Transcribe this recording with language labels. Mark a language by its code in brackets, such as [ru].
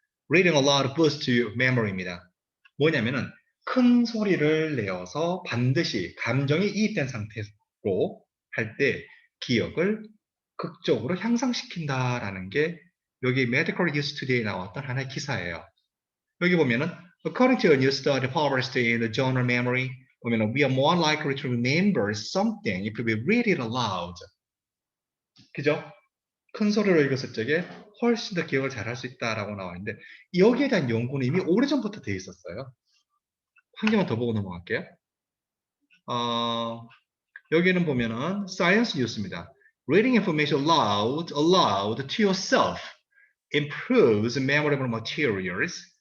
[en] Reading aloud boosts your memory입니다. [ko] 뭐냐면은 큰 소리를 내어서 반드시 감정이 이입된 상태로 할 때 기억을 극적으로 향상시킨다라는 게 여기 Medical News Today에 나왔던 하나의 기사예요. 여기 보면은 [en] According to a new study published in the journal Memory, [ko] 보면은 [en] we are more likely to remember something if we read it aloud. [ko] 그죠? 큰 소리로 읽었을 적에 훨씬 더 기억을 잘 할 수 있다라고 나와 있는데 여기에 대한 연구는 이미 오래전부터 돼 있었어요. 한 개만 더 보고 넘어갈게요. 여기는 보면은 사이언스 뉴스입니다. [en] Reading information aloud to yourself improves memorable materials.